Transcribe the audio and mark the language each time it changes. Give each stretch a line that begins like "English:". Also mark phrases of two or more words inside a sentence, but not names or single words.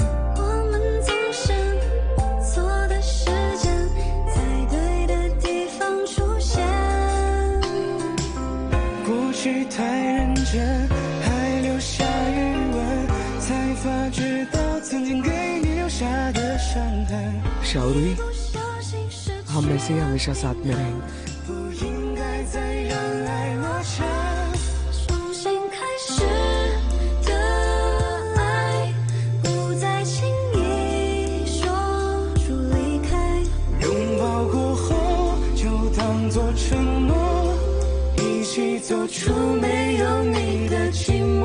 Chinese: 我们总是错的时间，在对的地方出现。过去太认真，还留下余温，才发觉到曾经给你留下的伤痕。
Hindi: शाउरी, हम ऐसे ही हमेशा साथ में रहेंगे।
Chinese: 不应该再让爱落成。重新开始的爱，不再轻易说出离开。拥抱过后，就当作承诺，一起走出没有你的寂寞。